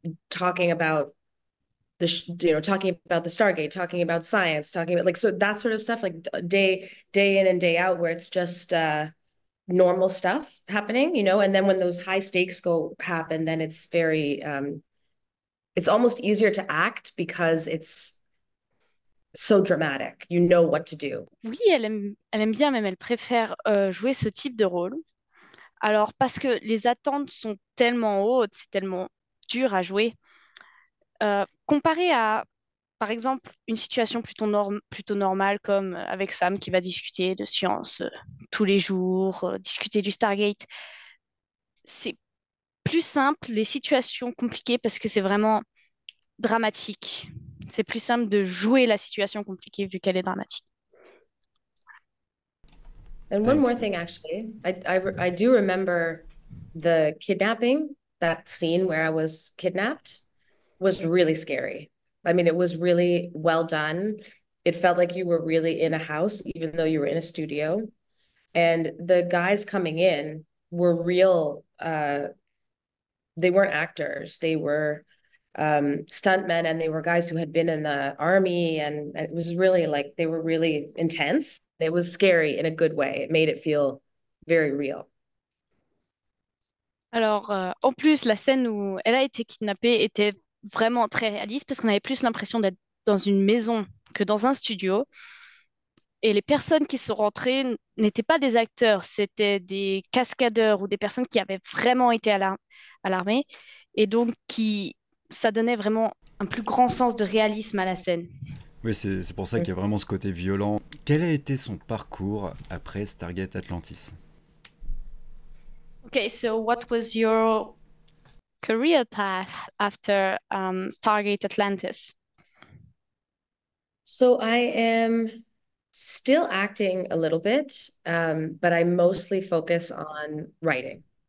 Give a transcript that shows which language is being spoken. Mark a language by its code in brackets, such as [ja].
[en] talking about talking about the Stargate, talking about science, talking about so that sort of stuff, like day in and day out, where it's just normal stuff happening, and then when those high stakes happen, then it's very it's almost easier to act because it's so dramatic. You know what to do. [fr] Oui, elle aime bien, même elle préfère jouer ce type de rôle. Alors, parce que les attentes sont tellement hautes, c'est tellement dur à jouer. Comparé à, par exemple, une situation plutôt normale comme avec Sam qui va discuter de science tous les jours, discuter du Stargate, c'est plus simple, les situations compliquées, parce que c'est vraiment dramatique. C'est plus simple de jouer la situation compliquée vu qu'elle est dramatique. [en] And one more thing, actually, I do remember the kidnapping, that scene where I was kidnapped was really scary. I mean, it was really well done. It felt like you were really in a house, even though you were in a studio. And the guys coming in were real, they weren't actors. They were stuntmen, and they were guys who had been in the army, and it was really like they were really intense. It was scary in a good way. It made it feel very real. [fr] Alors, en plus, la scène où elle a été kidnappée était vraiment très réaliste parce qu'on avait plus l'impression d'être dans une maison que dans un studio. Et les personnes qui sont rentrées n'étaient pas des acteurs, c'était des cascadeurs ou des personnes qui avaient vraiment été à l'armée. Et donc, ça donnait vraiment un plus grand sens de réalisme à la scène. Oui, c'est pour ça qu'il y a vraiment ce côté violent. Quel a été son parcours après Stargate Atlantis? [en] Okay, so what was your career path after Stargate Atlantis? So I am still acting a little bit, but I mostly focus on writing.